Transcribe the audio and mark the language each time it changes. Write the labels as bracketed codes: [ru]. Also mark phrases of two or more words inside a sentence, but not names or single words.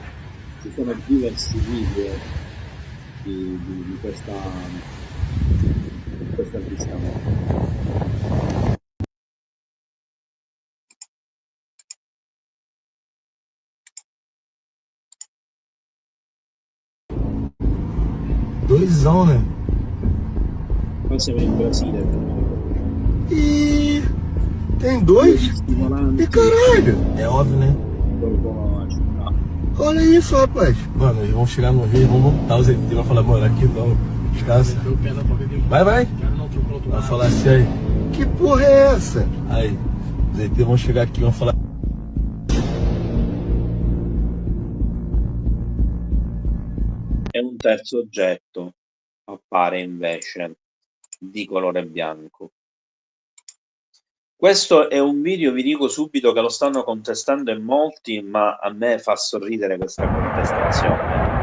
[it] Ci sono diversi video di questa avvistamento. [pt] Doisão, né? [it] Qua siamo in Brasile. [pt] Ih, tem dois? [it] Stimolante. [pt] E caralho! É óbvio, né? [it] Dopo a città. [pt] Olha isso, rapaz. Mano, eles vão chegar no Rio, vão voltar. Os ET vão falar, mano, aqui não. Descansa. Vai, vai. Vai falar assim aí. Que porra é essa? Aí, os ET vão chegar aqui e vão falar. [it] E un terzo oggetto appare invece di colore bianco. Questo è un video, vi dico subito, che lo stanno contestando in molti, ma a me fa sorridere questa contestazione.